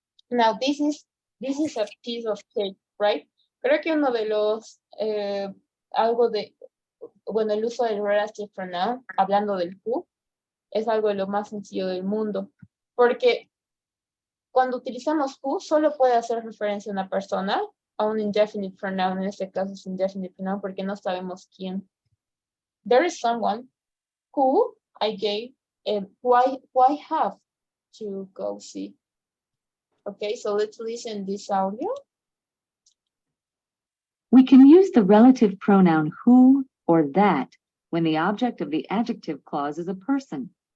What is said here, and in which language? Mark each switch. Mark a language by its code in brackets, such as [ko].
[en] Now this is a piece of cake, right? [es] Creo que uno de los, algo de, bueno, el uso del relative pronoun, hablando del who, es algo de lo más sencillo del mundo. Porque cuando utilizamos who, solo puede hacer referencia a una persona, a un indefinite pronoun, en este caso es indefinite pronoun porque no sabemos quién. [en] There is someone who I gave, who I have to go see. Okay, so let's listen this audio. We can use the relative pronoun who or that when the object of the adjective clause is a person.